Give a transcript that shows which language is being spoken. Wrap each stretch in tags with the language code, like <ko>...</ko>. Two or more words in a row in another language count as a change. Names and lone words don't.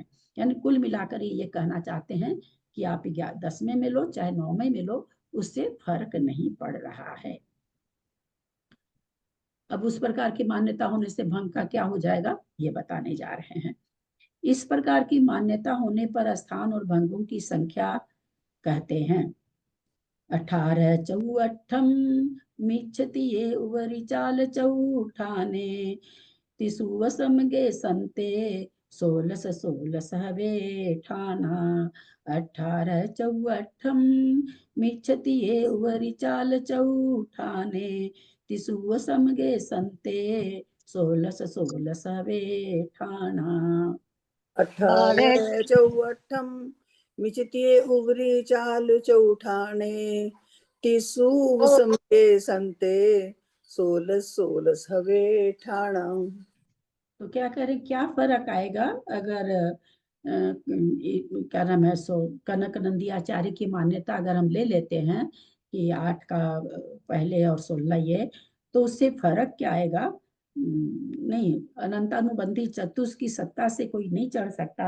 <hi>यानी कुल मिलाकर ये कहना चाहते हैं कि आप 10वें में लो चाहे 9वें में लो, उससे फर्क नहीं पड़ रहा है। अब उस प्रकार की मान्यता होने से भंग का क्या हो जाएगा ये बताने जा रहे हैं। इस प्रकार की मान्यता होने पर स्थान और भंगों की संख्या कहते हैं</hi> <pra>18 चौअठम मिच्छति ये उवरी चाल चौठाने, तिसुवसम गे संते सोलस सोलस हवे ठाना 18 चौअठम मिच्छति ये उवरी चाल चौठाने तिसुव समगे संते सोलस सोलस हवे ठाना 18 चौअठम मिचितिये उगरी चाल चौठाने तिसु समगे संते 16 16 हवे ठाणा।</pra> <hi>तो क्या करें, क्या फर्क आएगा अगर क्या नाम है कनक नंदी आचार्य की मान्यता अगर हम ले लेते हैं कि 8 का पहले और 16 ये, तो उससे फर्क क्या आएगा? नहीं, अनंतानुबंधी चतुष की सत्ता से कोई नहीं चढ़ सकता।</hi>